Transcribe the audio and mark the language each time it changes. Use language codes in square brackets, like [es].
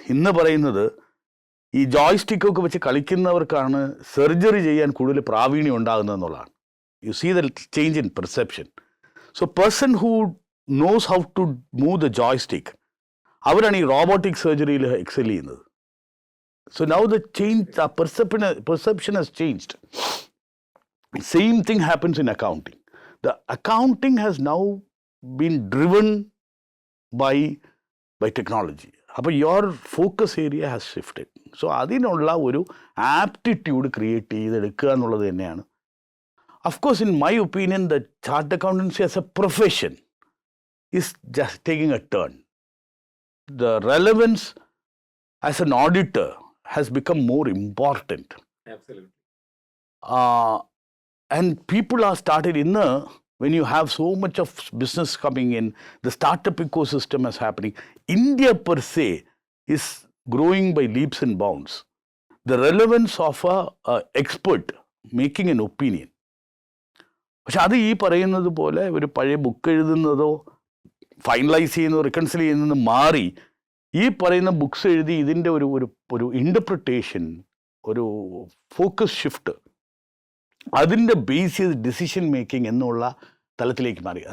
[ml] ഇന്ന് പറയുന്നത് ഈ ജോയ്സ്റ്റിക്കൊക്കെ വെച്ച് കളിക്കുന്നവർക്കാണ് സർജറി ചെയ്യാൻ കൂടുതൽ പ്രാവീണ്യം ഉണ്ടാകുന്നതെന്നുള്ളതാണ്. [en] You see the change in perception. So person who knows how to move the joystick, [ml] അവരാണ് ഈ റോബോട്ടിക് സർജറിയിൽ എക്സെൽ ചെയ്യുന്നത്. [en] So now the change, the perception has changed. Same thing happens in accounting. The accounting has now been driven by technology. [ml] അപ്പോൾ [en] your focus area has shifted. So [ml] അതിനുള്ള ഒരു aptitude create ചെയ്തെടുക്കുക എന്നുള്ളത് തന്നെയാണ്. [en] Of course, in my opinion, the chartered accountancy as a profession is just taking a turn. The relevance as an auditor has become more important. Absolutely. And people are started when you have so much of business coming in, the startup ecosystem is happening. India per se is growing by leaps and bounds. The relevance of a expert making an opinion. [ml] പക്ഷെ അത് ഈ പറയുന്നത് പോലെ ഒരു പഴയ book എഴുതുന്നതോ finalise ചെയ്യുന്നതോ റിക്കൺസിൽ ചെയ്യുന്നതോ മാറി ഈ പറയുന്ന ബുക്സ് എഴുതി ഇതിൻ്റെ ഒരു ഇൻ്റർപ്രിട്ടേഷൻ, ഒരു ഫോക്കസ് ഷിഫ്റ്റ്, അതിൻ്റെ ബേസ് ചെയ്ത് ഡിസിഷൻ മേക്കിംഗ് എന്നുള്ള തലത്തിലേക്ക് മാറി.